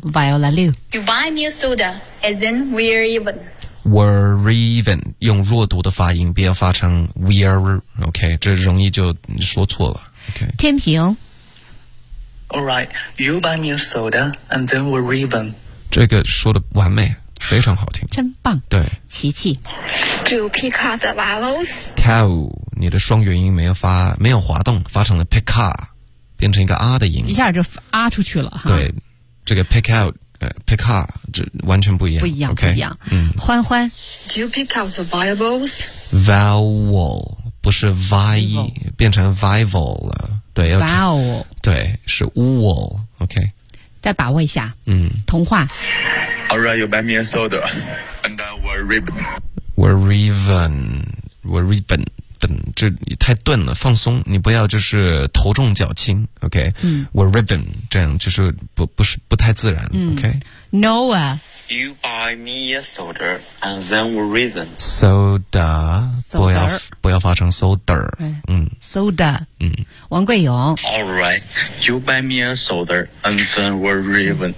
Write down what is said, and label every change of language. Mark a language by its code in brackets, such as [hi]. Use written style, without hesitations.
[en] Viola Liu You buy me a soda and then we're riven. [zh] We're riven, 用弱读的发音，不要发成 we're, OK, 这容易就说错了。OK, 天平。 [en] All right, you buy me a soda, and then we're riven. [zh] 这个说的完美，非常好听。真棒。对。琪琪。 [en] To pick out the vowels. [zh] Cow, 你的双元音没有滑动，发成了 pick out, 变成一个 R 的音。一下就 R 出去了哈。对。这个 pick out,pick up, 这完全不一样。不一样、 [en] okay? [zh] 不一样。欢欢。 [en] Do you pick out the vowels? [zh] Vowel, 不是 vi, 变成 vival 了。对 [en] vowel。 [zh] 对是 wool, OK。再把握一下。童话。 [en] Alright, you buy me a soda, and then we're riven. We're riven, we're riven. [zh] 等，这太钝了，放松，你不要就是头重脚轻 ，OK？ We're riven， 这样就是不太自然、OK？ [en] Noah， You buy me a soda and then we're riven. [zh] Soda， 不要发成 soda， Soda， 王贵勇。 [en] All right， you buy me a soda and then we're riven.